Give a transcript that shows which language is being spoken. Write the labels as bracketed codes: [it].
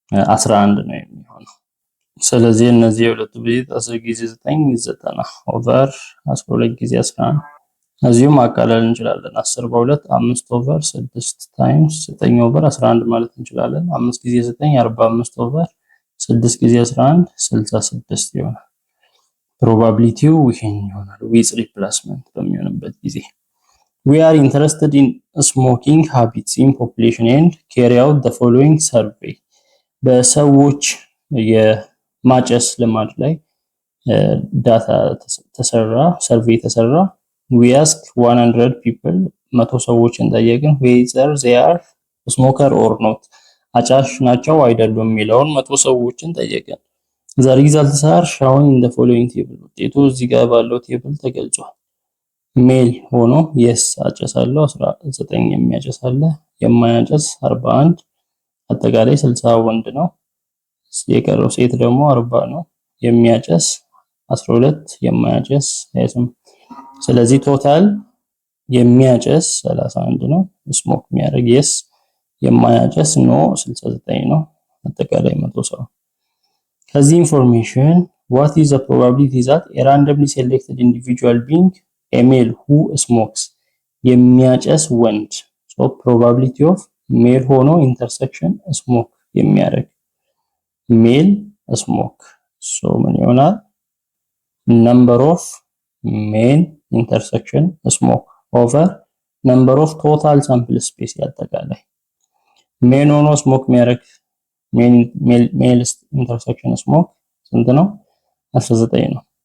[am] 11 ነው የሚሆነው። ስለዚህ እነዚህ የሁለቱ ብዜት 10 ጊዜ 9 90 ኦቨር 12 ጊዜ 11 እዚሁ ማቃለል እንችላለን። 10 በ2 5 ኦቨር 6 ታይምስ 9 ኦቨር 11 ማለት እንችላለን። 5 ጊዜ 9 45 ኦቨር 6 ጊዜ 11 66 ይሆናል። ፕሮባቢሊቲው ይሄን ይሆናል ዊዝ ሪፕሌስመንት በሚሆንበት ጊዜ። [en] we are interested in smoking habits in population and carry out the following survey. [am] በሰዎች የማጨስ ልማድ ላይ ዳታ ተሰራ፣ ሰርቬይ ተሰራ። [en] we ask 100 people [am] 100 ሰዎችን ጠየቅን [en] whether they are smoker or not [am] አጫሽ ናቸው አይደሉም የሚለውን 100 ሰዎችን ጠየቅን። [en] the results are shown in the following table. [am] ውጤቱ እዚህ ጋር ባለው ቴብል ተገልጿል። ሜል ሆኖ yes አጨሳለሁ 19 የሚያጨሳለ የማያጨስ 41 አጠቃላይ 60 ወንድ ነው። የቀረው ሴት ደግሞ 40 ነው። የሚያጨስ 12 የማያጨስ 28። ስለዚህ ቶታል የሚያጨስ 31 ነው። ስሞክ የሚያደርግ yes የማያጨስ ኖ 69 ነው። አጠቃላይ 100 ሰው። [en] ከዚህ ኢንፎርሜሽን what is the probability that a randomly selected individual being a male who smokes [am] የሚያጨስ ወንድ [en] so probability of male ሆኖ intersection smoke የሚያደርግ male smoke so ምን ይሆናል? number of male intersection smoke over number of total sample space ያጠቃላይ male ሆኖ smoke የሚያደርግ male intersection smoke [am] ስንት ነው? 19 ነው።